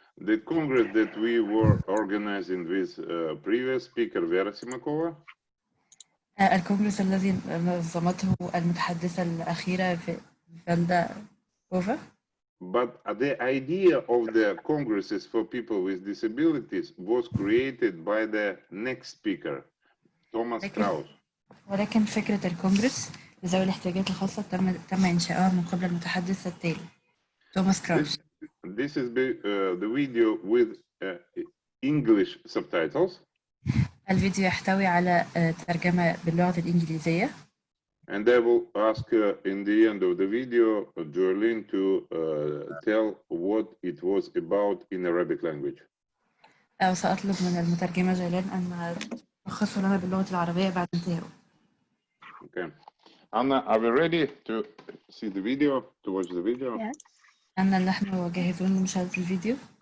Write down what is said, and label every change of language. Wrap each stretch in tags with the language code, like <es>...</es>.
<en>The Congress that we were organizing with previous speaker Vera Simakova.</en> <ar>الكونغرس الذي نظمته المتحدثة الأخيرة فالدا كوفا.</ar> <en>But the idea of the congresses for people with disabilities was created by the next speaker, Thomas Kraus.</en> <ar>ولكن فكرة الكونغرس لذوي الاحتياجات الخاصة تم إنشاؤها من قبل المتحدث التالي توماس كراوس.</ar> <en>This is the video with English subtitles.</en> <ar>الفيديو يحتوي على ترجمة باللغة الإنجليزية.</ar> <en>And I will ask in the end of the video Jolene to tell what it was about in Arabic language.</en> <ar>وسأطلب من المترجمة جولان أن تلخصه لنا باللغة العربية بعد انتهائه.</ar> <en>Okay. Anna, are we ready to see the video, to watch the video? Yes.</en> <ar>أنا نحن جاهزون لمشاهدة الفيديو.</ar>